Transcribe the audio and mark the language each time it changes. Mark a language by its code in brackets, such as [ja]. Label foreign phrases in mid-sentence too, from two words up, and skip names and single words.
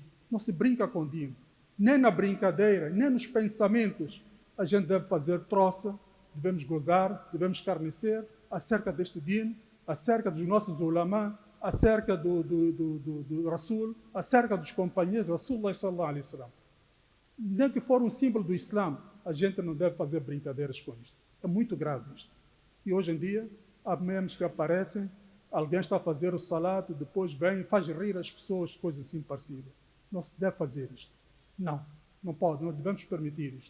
[pt] Não se brinca com o din. Nem na brincadeira, nem nos pensamentos a gente deve fazer troça, devemos gozar, devemos escarnecer acerca deste din, acerca dos nossos ulama, acerca do Rasul, acerca dos companheiros do Rasul [ar] صلى الله عليه وسلم. [pt] Nem que for um símbolo do Islã, a gente não deve fazer brincadeiras com isto. É muito grave isto. E hoje em dia, há memes que aparecem, alguém está a fazer o salat, depois vem e faz rir as pessoas, coisas assim parecidas. Não se deve fazer isto. Não, não pode, não devemos permitir isto.